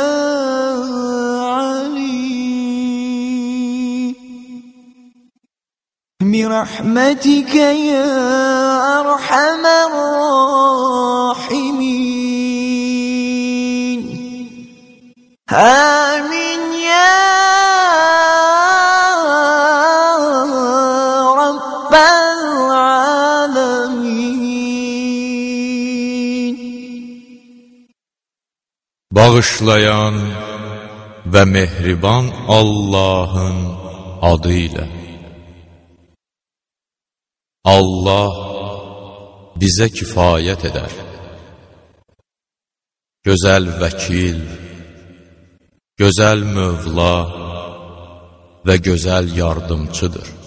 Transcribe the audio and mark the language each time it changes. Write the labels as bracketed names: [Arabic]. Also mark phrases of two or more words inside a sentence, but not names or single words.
[Arabic] علي برحمتك يا أرحم الراحمين آمين يا رب العالمين. [Turkish] Bağışlayan ve mehriban Allah'ın adıyla. Allah bize kifayet eder. [Azerbaijani] Gözəl vəkil, gözəl Mövla və gözəl yardımçıdır.